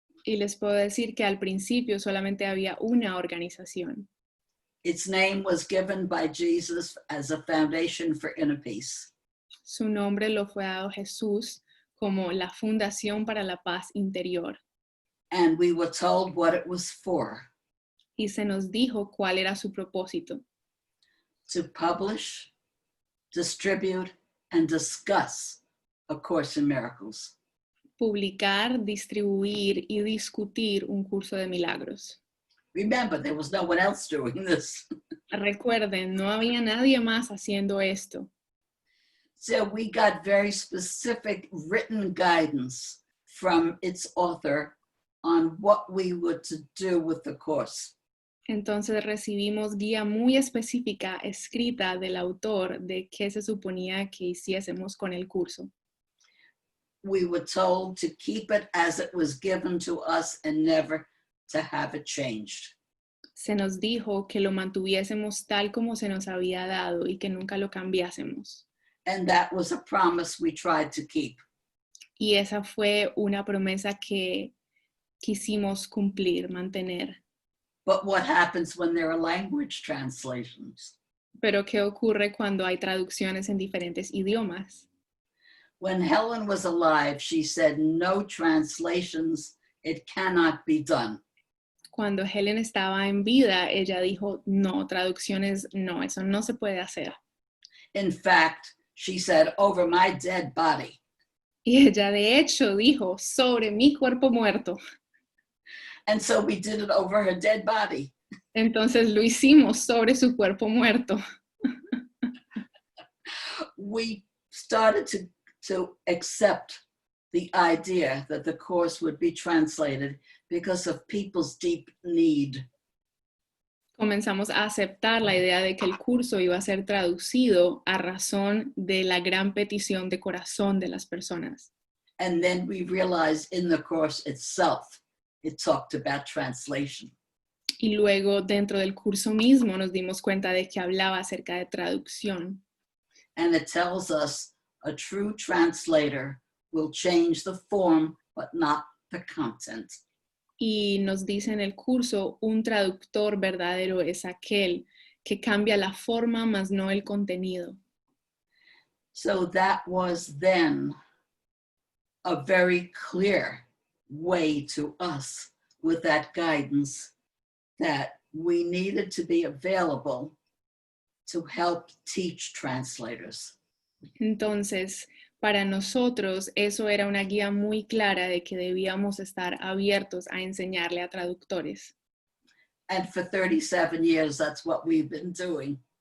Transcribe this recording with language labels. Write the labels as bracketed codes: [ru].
[es] Y les puedo decir que al principio solamente había una organización. [en] Its name was given by Jesus as a foundation for inner peace. [es] Su nombre lo fue dado Jesús como la Fundación para la Paz Interior. [en] And we were told what it was for, [es] Y se nos dijo cuál era su propósito: [en] to publish, distribute, and discuss A Course in Miracles. [es] publicar, distribuir y discutir un curso de milagros. [en] Remember, there was no one else doing this. [es] Recuerden, no había nadie más haciendo esto. [en] So we got very specific written guidance from its author on what we were to do with the course. [es] Entonces recibimos guía muy específica escrita del autor de qué se suponía que hiciésemos con el curso. [en] We were told to keep it as it was given to us and never to have it changed. [es] Se nos dijo que lo mantuviésemos tal como se nos había dado y que nunca lo cambiásemos. [en] And that was a promise we tried to keep. [es] Y esa fue una promesa que quisimos cumplir, mantener. [en] But what happens when there are language translations? [es] Pero ¿qué ocurre cuando hay traducciones en diferentes idiomas? [en] When Helen was alive, she said, no translations, it cannot be done. [es] Cuando Helen estaba en vida, ella dijo, no, traducciones, no, eso no se puede hacer. [en] In fact, she said, over my dead body. [es] Y ella de hecho dijo, sobre mi cuerpo muerto. [en] And so we did it over her dead body. [es] Entonces lo hicimos sobre su cuerpo muerto. [en] We started to accept the idea that the course would be translated because of people's deep need. [es] Comenzamos a aceptar la idea de que el curso iba a ser traducido a razón de la gran petición de corazón de las personas. [en] And then we realized in the course itself, it talked about translation. [es] Y luego dentro del curso mismo nos dimos cuenta de que hablaba acerca de traducción. [en] And it tells us a true translator will change the form, but not the content. [es] Y nos dice en el curso, un traductor verdadero es aquel que cambia la forma, más no el contenido. [en] So that was then a very clear way to us with that guidance that we needed to be available to help teach translators. [es] Entonces, para nosotros eso era una guía muy clara de que debíamos estar abiertos a enseñarle a traductores. [en] And for 37 years, that's what we've been doing.